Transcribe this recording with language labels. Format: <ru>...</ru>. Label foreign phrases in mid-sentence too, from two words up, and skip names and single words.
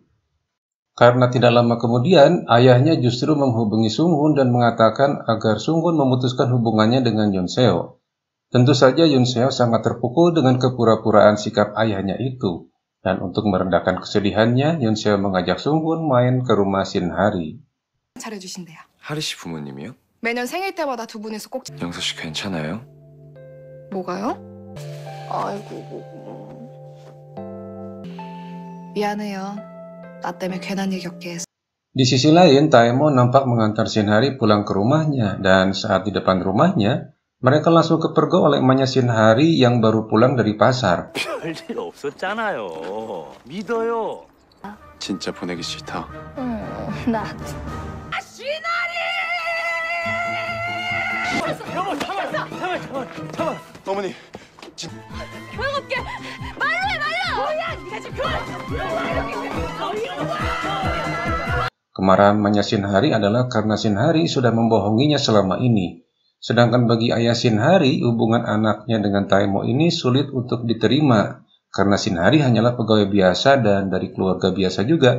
<id>Karena tidak lama kemudian, ayahnya justru menghubungi Sunghun dan mengatakan agar Sunghun memutuskan hubungannya dengan Yunseo. Tentu saja Yunseo sangat terpukul dengan kepura-puraan sikap ayahnya itu. Dan untuk meredakan kesedihannya, Yunseo mengajak Sunghun main ke rumah Shinhari.</id> <ko>차려주신대요. 하리 씨 부모님이요? 매년 생일 때마다 두 분이서 꼭 영서 씨 괜찮아요? 뭐가요? 아이고 미안해요. 나 때문에 괜한 일 겪게 해서.</ko> <id>Di sisi lain, Taemo nampak mengantar Shinhari pulang ke rumahnya dan saat di depan rumahnya, mereka langsung kepergok oleh emaknya Shinhari yang baru pulang dari pasar.</id> <ko>별일 없었잖아요. 믿어요. 진짜 보내기 싫다. 나 잠깐만. 어머니, 소용없게 말로 해 말로. 뭐야 네가 지금</ko> <id>Kemarahan emaknya Shinhari adalah karena Shinhari sudah membohonginya selama ini. Sedangkan bagi ayah Shinhari, hubungan anaknya dengan Taemo ini sulit untuk diterima karena Shinhari hanyalah pegawai biasa dan dari keluarga biasa juga.</id>